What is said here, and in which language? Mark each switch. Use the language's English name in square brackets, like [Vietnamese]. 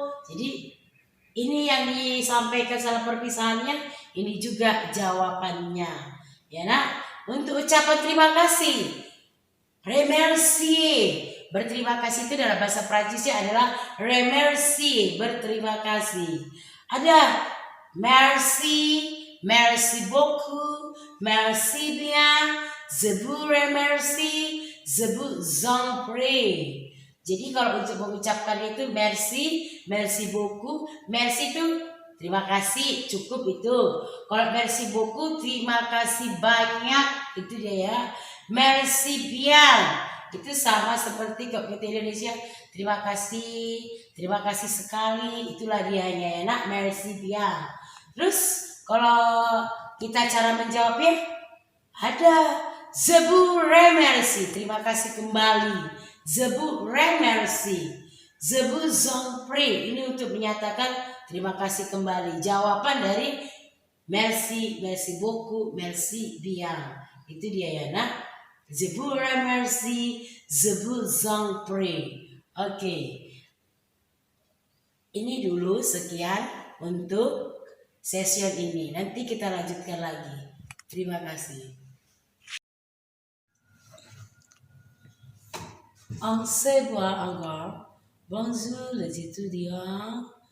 [Indonesian] Jadi ini yang disampaikan salam perpisahannya, ini juga jawabannya. Ya nak, untuk ucapan terima kasih, remercier. Berterima kasih itu dalam bahasa Prancisnya adalah remercier, berterima kasih. Ada [French] merci, merci beaucoup, merci bien, je vous remercie, je vous en prie. [Indonesian] Jadi kalau untuk mengucapkan itu merci, merci beaucoup, merci itu terima kasih, cukup itu. Kalau [French] merci beaucoup, [Indonesian] terima kasih banyak, itu dia ya. Merci bien, itu sama seperti kalau kita Indonesia, terima kasih sekali, itulah dianya ya nak, [French] merci bien. [Indonesian] Terus kalau kita cara menjawabnya ada [French] je vous remercie, [Indonesian] terima kasih kembali. [French] Je vous remercie, je vous en prie, [Indonesian] ini untuk menyatakan terima kasih kembali. Jawaban dari [French] merci, merci beaucoup, merci bien. [Indonesian] Itu dia ya nak. [French] Je vous remercie, je vous en prie. [Indonesian] Oke. Ini dulu sekian untuk session ini. Nanti kita lanjutkan lagi. Terima kasih. [French] On se voit encore. Bonjour les étudiants.